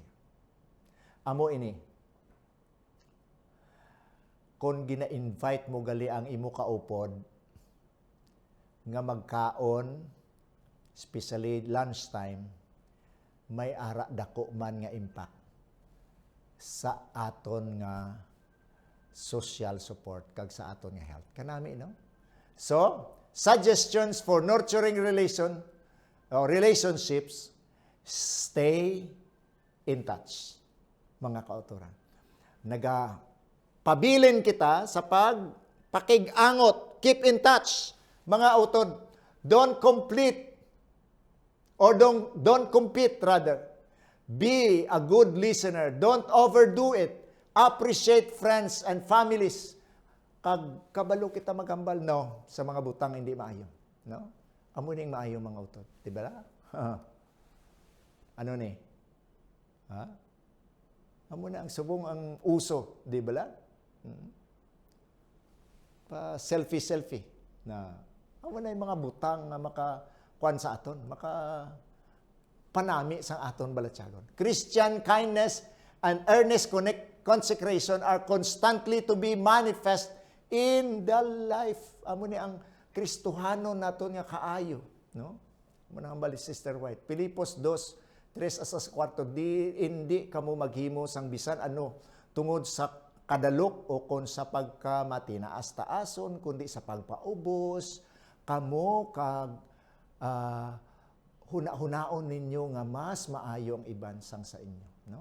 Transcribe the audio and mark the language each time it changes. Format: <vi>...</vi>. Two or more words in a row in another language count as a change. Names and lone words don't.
<hil>Amo ini kung gina-invite mo gali ang imo kaupod nga magkaon,</hil> <en>especially lunchtime,</en> <hil>may ara dako man nga impact sa aton nga</hil> <en>social support</en> <hil>kag sa aton nga health. Kanami, no?</hil> <en>So, suggestions for nurturing relationships, stay in touch,</en> <hil>mga kauturan. Pabilin kita sa pagpakig-angot,</hil> <en>keep in touch.</en> <hil>Mga utod,</hil> <en>don't complete Or don't compete, rather. Be a good listener. Don't overdo it. Appreciate friends and families.</en> <hil>Kag kabalo kita maghambal, no, sa mga butang hindi maayo. No? Amo ning maayo mga utod. Di ba? Ano ni? Ha? Amo na ang subong ang uso, di ba? Pa selfie na amo na yung mga butang nga makakuan sa aton, maka panami sa aton balatyagon.</hil> <en>Christian kindness and earnest consecration are constantly to be manifest in the life.</en> <hil>Amo ni ang Kristohano naton nga kaayo, no? Amo nang bali Sister White. Filipos 2:3-4, hindi kamo maghimo sang bisan ano tungod sa kadalok o kon sa pagkamatinaas-taason kundi sa pagpaubos kamo kag huna-hunaon ninyo nga mas maayo ang iban sang sa inyo, no?</hil>